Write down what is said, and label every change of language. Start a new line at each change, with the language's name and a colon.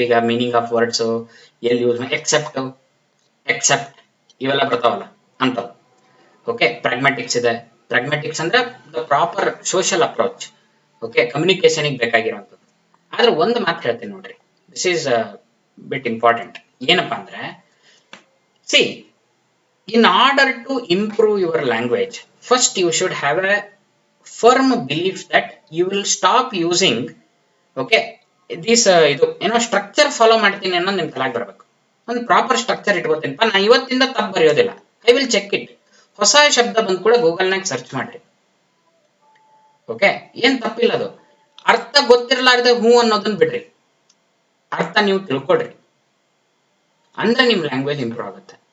Kannada: ಈಗ meaning of words ಎಲ್ಲಿ use, accept ಇವೆಲ್ಲ ಬರ್ತಾವಲ್ಲ ಅಂತವು. ಓಕೆ, ಪ್ರಾಗ್ಮ್ಯಾಟಿಕ್ಸ್ ಇದೆ. ಪ್ರಾಗ್ಮ್ಯಾಟಿಕ್ಸ್ ಅಂದ್ರೆ
English: The proper social approach.
Kannada: Okay, communication ಬೇಕಾಗಿರುವಂಥದ್ದು. ಆದ್ರೆ ಒಂದು ಮಾತು ಹೇಳ್ತೀನಿ ನೋಡ್ರಿ,
English: This is bit important.
Kannada: ಏನಪ್ಪಾ ಅಂದ್ರೆ, C,
English: in order to improve your language, first you should have a firm belief that you will stop using, okay, this
Kannada: ಇದು ಏನೋ structure follow ಮಾಡ್ತೀನಿ ಅನ್ನೋದು ನಿಮ್ ತಲೆಗೆ ಬರ್ಬೇಕು. ಒಂದು ಪ್ರಾಪರ್ ಸ್ಟ್ರಕ್ಚರ್ ಇಟ್ಕೋತೀನಿಪ್ಪ, ನಾ ಇವತ್ತಿಂದ ತಪ್ಪು ಬರೆಯೋದಿಲ್ಲ,
English: I will check it.
Kannada: ಹೊಸ ಶಬ್ದ ಬಂದ್ ಕೂಡ ಗೂಗಲ್ನಾಗ ಸರ್ಚ್ ಮಾಡ್ರಿ. ಓಕೆ, ಏನ್ ತಪ್ಪಿಲ್ಲ, ಅದು ಅರ್ಥ ಗೊತ್ತಿರಲಾರ್ದೆ ಹೂ ಅನ್ನೋದನ್ನ ಬಿಡ್ರಿ, ಅರ್ಥ ನೀವು ತಿಳ್ಕೊಡ್ರಿ, ಅಂದ್ರೆ ನಿಮ್ ಲ್ಯಾಂಗ್ವೇಜ್ ಇಂಪ್ರೂವ್ ಆಗುತ್ತೆ.